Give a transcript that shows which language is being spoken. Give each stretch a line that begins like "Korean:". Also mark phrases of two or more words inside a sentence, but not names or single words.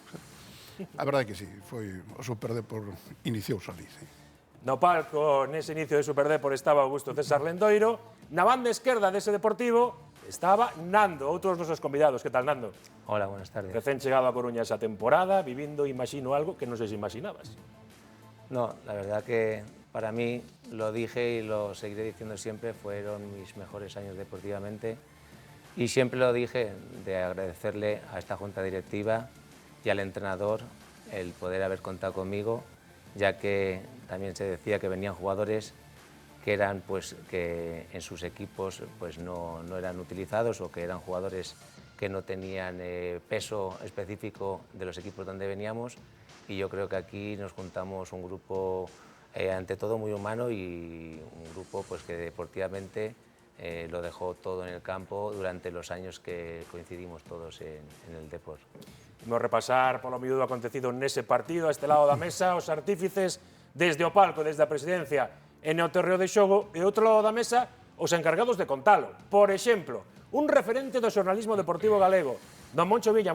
Galician: A verdade que sí, foi o Superdepor iniciouse ali, sí. No palco, nese inicio de Superdepor, estaba Augusto César Lendoiro. Na banda esquerda dese Deportivo estaba Nando, outros dos nosos convidados. Que tal, Nando?
Spanish: Hola, buenas tardes.
Galician: Recén chegado a Coruña esa temporada, vivindo, imagino, algo que non sei se imaginabas.
Spanish: No, la verdad que para mí, lo dije y lo seguiré diciendo siempre, fueron mis mejores años deportivamente. Y siempre lo dije de agradecerle a esta junta directiva y al entrenador el poder haber contado conmigo, ya que también se decía que venían jugadores que eran, pues, que en sus equipos pues no eran utilizados, o que eran jugadores que no tenían peso específico de los equipos donde veníamos, y yo creo que aquí nos juntamos un grupo ante todo muy humano, y un grupo pues que deportivamente lo dejó todo en el campo durante los años que coincidimos todos en el Depor.
Galician: Vamos a repasar polo miúdo acontecido nese partido, a este lado da mesa, os artífices desde o palco, desde a presidencia, en o terreo de xogo, e outro lado da mesa, os encargados de contalo. Por exemplo, un referente do xornalismo deportivo galego, don Moncho Villa.